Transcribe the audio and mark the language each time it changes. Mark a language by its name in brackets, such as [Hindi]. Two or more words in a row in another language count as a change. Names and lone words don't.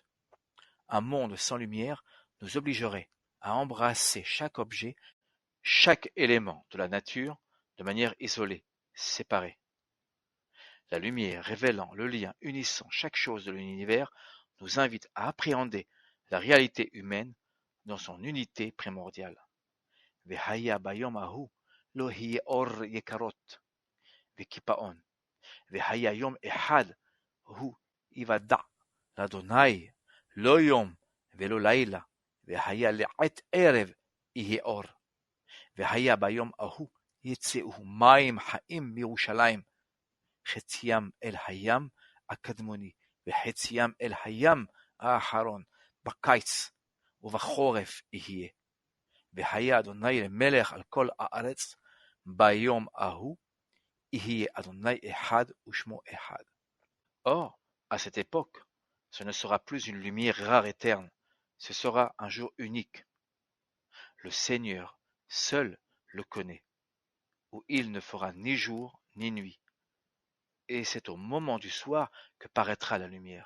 [French] Un monde sans lumière nous obligerait à embrasser chaque objet, chaque élément de la nature, de manière isolée, séparée. La lumière révélant le lien unissant chaque chose de l'univers nous invite à appréhender la réalité humaine dans son unité primordiale. [Hebrew] והיה ביום ההוא לא יהיה אור יקרות וקיפאון, והיה יום אחד הוא יוודע לאדוני לא יום ולא לילה, והיה לעת ערב יהיה אור. והיה ביום ההוא יצאו מים חיים מירושלים, חציים אל הים, הקדמוני, וחציים אל הים האחרון, בקיץ ובחורף יהיה. והיה אדוני למלך על כל הארץ, ביום ההוא יהיה אדוני אחד ושמו אחד. [French] Or, à cette époque, ce ne sera plus une lumière rare et terne, ce sera un jour unique. Le Seigneur seul le connaît, où il ne fera ni jour ni nuit. Et c'est au moment du soir que paraîtra la lumière.